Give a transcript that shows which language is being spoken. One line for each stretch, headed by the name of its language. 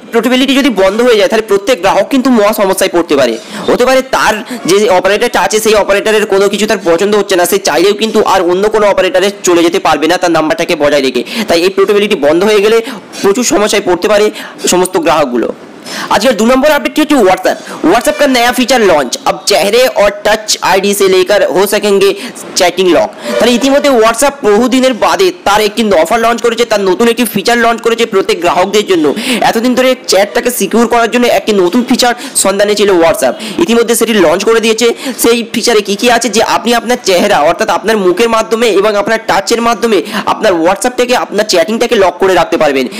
Bangla: Portability যদি বন্ধ হয়ে যায় তাহলে প্রত্যেক গ্রাহক কিন্তু মহা সমস্যায় পড়তে পারে। হতে পারে তার যে অপারেটরটা আছে সেই অপারেটরের কোনো কিছু তার পছন্দ হচ্ছে না, সে চাইলেও কিন্তু আর অন্য কোনো অপারেটরে চলে যেতে পারবে না তার নাম্বারটাকে বজায় রেখে। তাই এই পোর্টেবিলিটি বন্ধ হয়ে গেলে প্রচুর সমস্যায় পড়তে পারে সমস্ত গ্রাহকগুলো।
Hindi: आजकल 2 नंबर अपडेट है व्हाट्सएप का नया फीचर लॉन्च। अब चेहरे और टच आईडी से लेकर हो सकेंगे चैटिंग लॉक।
Bangla: তাহলে ইতিমধ্যে হোয়াটসঅ্যাপ বহুদিনের বাদে তার একটি অফার লঞ্চ করেছে, তার নতুন একটি ফিচার লঞ্চ করেছে প্রত্যেক গ্রাহকদের জন্য। এতদিন ধরে চ্যাটটাকে সিকিউর করার জন্য একটি নতুন ফিচার সন্ধানে ছিল হোয়াটসঅ্যাপ, ইতিমধ্যে সেটি লঞ্চ করে দিয়েছে। সেই ফিচারে কি কি আছে যে আপনি আপনার চেহারা অর্থাৎ আপনার মুখের মাধ্যমে এবং আপনার টাচের মাধ্যমে আপনার হোয়াটসঅ্যাপ থেকে আপনার চ্যাটিংটাকে লক করে রাখতে পারবেন।